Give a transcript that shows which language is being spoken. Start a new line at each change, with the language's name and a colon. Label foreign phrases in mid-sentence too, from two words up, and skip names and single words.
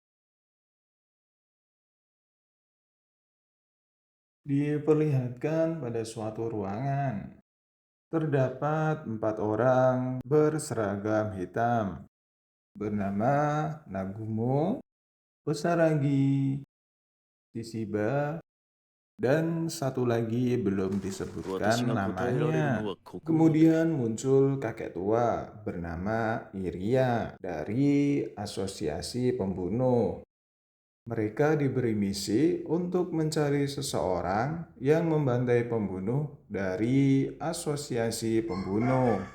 Indonesian: Diperlihatkan pada suatu ruangan. Terdapat 4 orang berseragam hitam bernama Nagumo, Osaragi, Shishiba, dan satu lagi belum
Japanese: 私
Indonesian: disebutkan
Japanese: が答えられるの
Indonesian: namanya.
Japanese: はここまで。
Indonesian: Kemudian muncul kakek tua bernama Iria dari Asosiasi Pembunuh. Mereka diberi misi untuk mencari seseorang yang membantai pembunuh dari asosiasi pembunuh.